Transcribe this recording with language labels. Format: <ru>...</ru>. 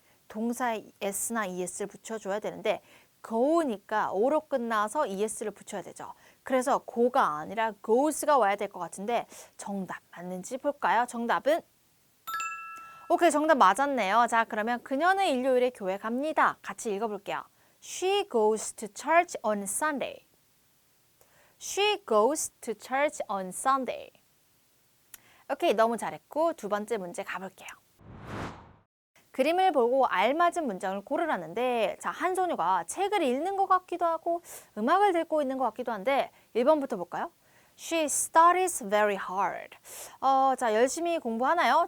<ko>동사에 s나 es를 붙여줘야 되는데 go니까 o로 끝나서 es를 붙여야 되죠. 그래서 go가 아니라 goes가 와야 될 것 같은데 정답 맞는지 볼까요? 정답은 오케이, 정답 맞았네요. 자, 그러면 그녀는 일요일에 교회 갑니다. 같이 읽어볼게요.</ko> <en>She goes to church on Sunday. She goes to church on Sunday.</en> <ko>오케이, 너무 잘했고 두 번째 문제 가볼게요. 그림을 보고 알맞은 문장을 고르라는데, 자, 한 소녀가 책을 읽는 것 같기도 하고 음악을 듣고 있는 것 같기도 한데 1번부터 볼까요?</ko> <en>She studies very hard.</en> <ko>자, 열심히 공부하나요?</ko>